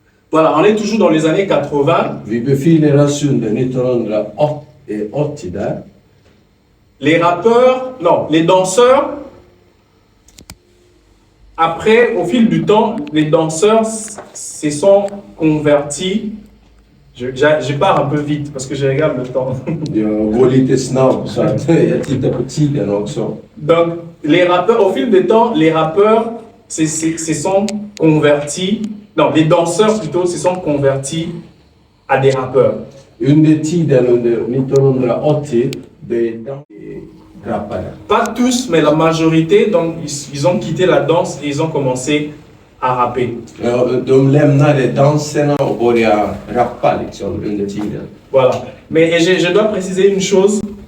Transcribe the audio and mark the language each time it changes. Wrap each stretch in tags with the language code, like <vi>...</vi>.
<fr>Voilà, on est toujours dans les années 80.</fr> <sv>Vi befinner oss under 1980 där.</sv> <fr>Les rappeurs, non, les danseurs, après, au fil du temps, les danseurs se sont convertis. Je pars un peu vite parce que je regarde le temps.</fr> <sv>Jag går lite snabbt så att jag tittar på tiden också.</sv> <fr>Donc, les rappeurs, au fil du temps, les rappeurs se sont convertis. Non, les danseurs plutôt se sont convertis à des rappeurs.</fr> <sv>Under tiden under 1980, det rappare.</sv> <fr>Pas tous, mais la majorité, donc ils ont quitté la danse et ils ont commencé à rapper.</fr> <sv>Ja, de lämnade danserna och började rappa liksom under tiden.</sv> <fr>Voilà. Mais je dois préciser une chose.</fr>